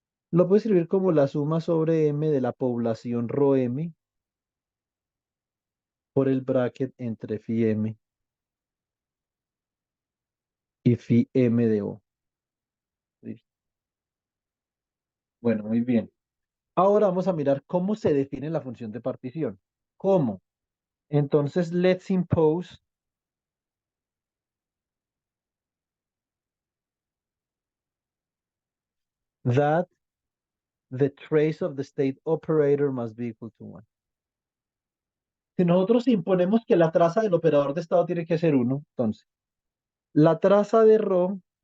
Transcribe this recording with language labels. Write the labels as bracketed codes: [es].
[es] Lo puedo escribir como la suma sobre M de la población rho M por el bracket entre phi M y phi M de O. ¿Listo? Bueno, muy bien. Ahora vamos a mirar cómo se define la función de partición. ¿Cómo? Entonces, [en] let's impose that the trace of the state operator must be equal to 1. [es] Si nosotros imponemos que la traza del operador de estado tiene que ser 1, entonces, la traza de rho,